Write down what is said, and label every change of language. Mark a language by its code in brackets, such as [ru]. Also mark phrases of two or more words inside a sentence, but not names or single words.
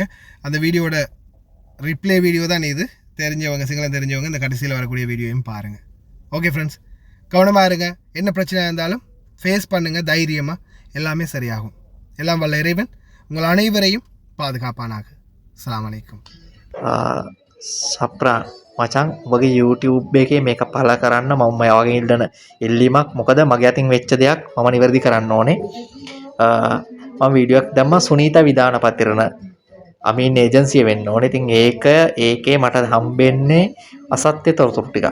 [ta] அந்த வீடியோட ரிப்ளே வீடியோ தான் இது. தெரிஞ்சவங்க சிங்களம் தெரிஞ்சவங்க இந்த கடைசியில் வரக்கூடிய வீடியோவையும் பாருங்கள். [en] okay friends, [ta] கவனமாக இருங்க. என்ன பிரச்சனையாக இருந்தாலும் ஃபேஸ் பண்ணுங்கள் தைரியமாக. எல்லாமே சரியாகும். எல்லாம் வல்ல இறைவன் உங்கள் அனைவரையும் பாதுகாப்பானாக. [ar] السلام عليكم. [si] සප්‍රා මචං ඔබගේ YouTube එකේ මේක පළ කරන්න මම ඔයාගෙන් ඉල්ලන ඉල්ලීමක්. මොකද මගේ අතින් වෙච්ච දෙයක් මම නිවැරදි කරන්න ඕනේ. මම වීඩියෝ එකක් දැම්මා සුනීතා විදානපතිරණ අමීන් ඒජන්සිය වෙන්න ඕනේ. ඉතින් ඒකේ මට හම්බෙන්නේ අසත්‍ය තොරතුරු ටිකක්.